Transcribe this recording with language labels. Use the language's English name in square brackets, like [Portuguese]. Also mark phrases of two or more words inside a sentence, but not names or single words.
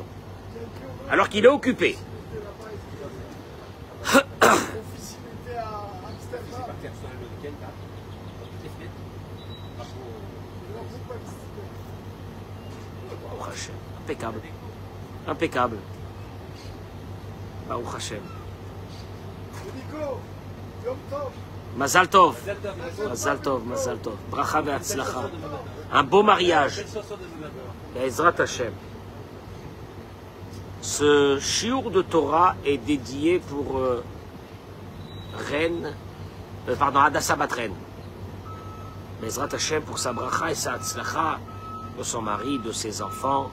[French] Alors qu'il est occupé. Impeccable. Impeccable. [Hebrew] ברוך השם. מזל טוב. מזל טוב, מזל טוב. ברכה והצלחה. [French] Un beau mariage. [Hebrew] עזרת השם. [French] Ce shiur de Torah est dédié pour Reine, Hadassah bat Reine. [Hebrew] עזרת השם [French] pour sa bracha et sa atzlacha de son mari, de ses enfants.